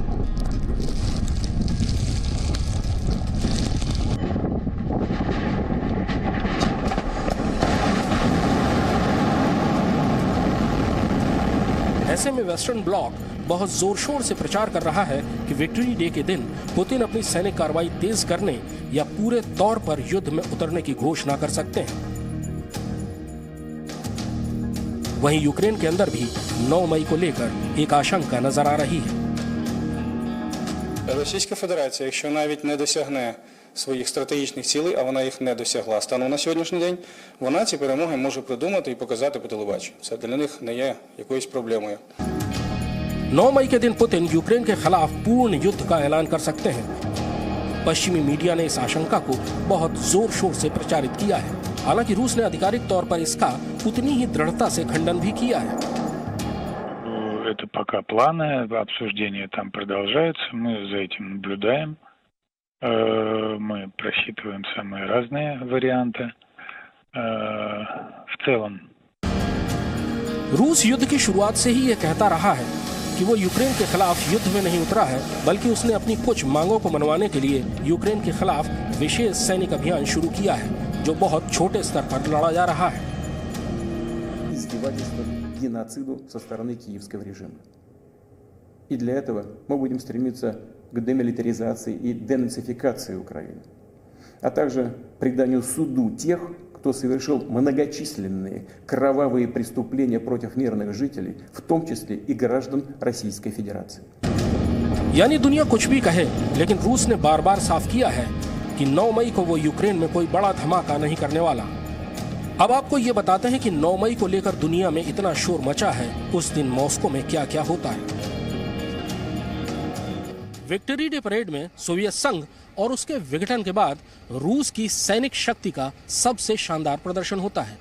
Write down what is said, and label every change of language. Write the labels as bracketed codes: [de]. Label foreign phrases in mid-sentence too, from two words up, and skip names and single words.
[hi] ऐसे में [en] Western bloc [hi] बहुत जोर शोर से प्रचार कर रहा है कि [en] Victory Day [hi] के दिन पुतिन अपनी सैनिक कार्रवाई तेज करने या पूरे तौर पर युद्ध में उतरने की घोषणा कर सकते हैं। वहीं यूक्रेन के अंदर भी 9 मई को लेकर एक आशंका नजर आ रही है। [uk] Російська Федерація, якщо навіть не досягне своїх стратегічних цілей, а вона їх не досягла станом на сьогоднішній день, вона ці перемоги може придумати і показати по телебаченню. Це для них не є якоюсь проблемою. [hi] 9 मई के दिन पुतिन यूक्रेन के खिलाफ पूर्ण युद्ध का ऐलान कर सकते हैं। पश्चिमी मीडिया ने इस आशंका को बहुत जोर शोर से प्रचारित किया है। हालांकि रूस ने आधिकारिक तौर पर इसका उतनी ही दृढ़ता से खंडन भी किया है। [ru] Это пока планы, обсуждения там продолжаются, мы за этим наблюдаем, мы просчитываем самые разные варианты. В целом [hi] रूस युद्ध की शुरुआत से ही यह कहता रहा है कि वो यूक्रेन के खिलाफ युद्ध में नहीं उतरा है, बल्कि उसने अपनी कुछ मांगों को मनवाने के लिए यूक्रेन के खिलाफ विशेष सैनिक अभियान शुरू किया है, जो बहुत छोटे स्तर पर लड़ा जा रहा है। [ru] Геноциду со стороны киевского режима. И для этого мы будем стремиться к демилитаризации и денацификации Украины, а также преданию суду тех, кто совершил многочисленные кровавые преступления против мирных жителей, в том числе и граждан Российской Федерации. [hi] यानी दुनिया कुछ भी कहे, लेकिन रूस ने बार बार साफ किया है कि 9 मई को वो यूक्रेन में कोई बड़ा धमाका नहीं करने वाला। अब आपको ये बताते हैं कि 9 मई को लेकर दुनिया में इतना शोर मचा है, उस दिन मॉस्को में क्या क्या होता है। [en] Victory Day [hi] परेड में सोवियत संघ और उसके विघटन के बाद रूस की सैनिक शक्ति का सबसे शानदार प्रदर्शन होता है।